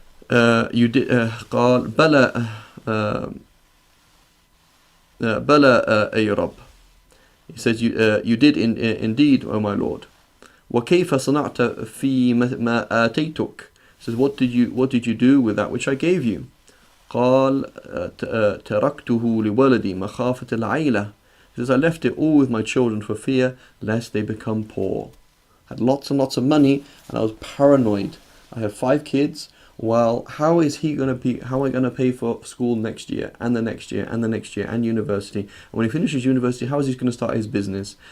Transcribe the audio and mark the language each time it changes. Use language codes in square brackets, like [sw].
[en] You did. [ar] قال بلى بلى أي رب. [en] He says, you did indeed, O my Lord. [ar] وكيف صنعت في ما آتيتك. [en] He says, what did you do with that which I gave you? [ar] قال تركته لولدي مخافة العيلة. [en] He says, I left it all with my children for fear lest they become poor. I had lots and lots of money and I was paranoid. I have 5 kids. Well, how am I going to pay for school next year and the next year and the next year and university? And when he finishes university, how is he going to start his business?